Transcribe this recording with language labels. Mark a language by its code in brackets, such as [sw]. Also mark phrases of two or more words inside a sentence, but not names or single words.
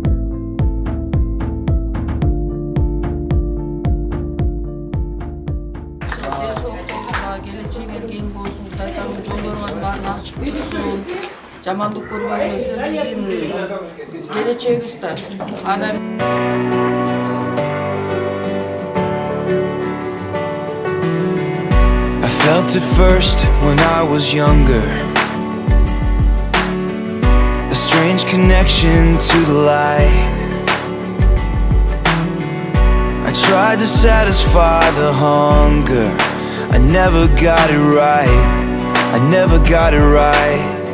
[ky] Келечек эркең болсун, Кудайдан жолдорго баарын ачык билсин. Жамандык көрбөгүлө биздин келечегибиз да. Ана [en] I felt it first when I was younger, a strange connection to the light. I tried to satisfy the hunger, I never got it right, I never got it right.